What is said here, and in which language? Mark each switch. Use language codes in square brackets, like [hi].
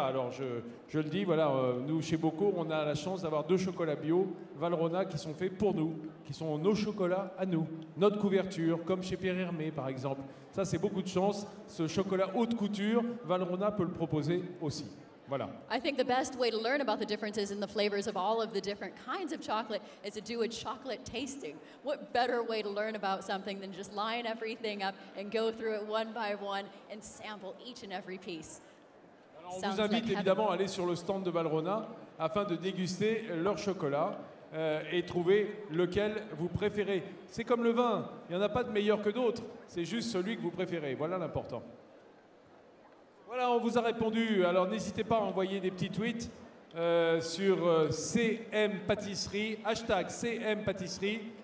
[fr] Alors je le dis, voilà, nous chez Bocaux, on a la chance d'avoir 2 chocolats bio Valrhona qui sont faits pour nous, qui sont nos chocolats à nous, notre couverture, comme chez Pierre Hermé par exemple. Ça c'est beaucoup de chance. Ce chocolat haute couture, Valrhona peut le proposer aussi. Voilà. [en] I think the best way to learn about the differences in the flavors of all of the different kinds of chocolate is to do a chocolate tasting. What better way to learn about something than just line everything up and go through it one by one and sample each and every piece? [fr] Alors, on vous invite évidemment à aller sur le stand de Valrhona afin de déguster leur chocolat et trouver lequel vous préférez. C'est comme le vin, il n'y en a pas de meilleur que d'autres, c'est juste celui que vous préférez. Voilà l'important. Voilà, on vous a répondu. Alors n'hésitez pas à envoyer des petits tweets sur CM Pâtisserie, hashtag CM Pâtisserie.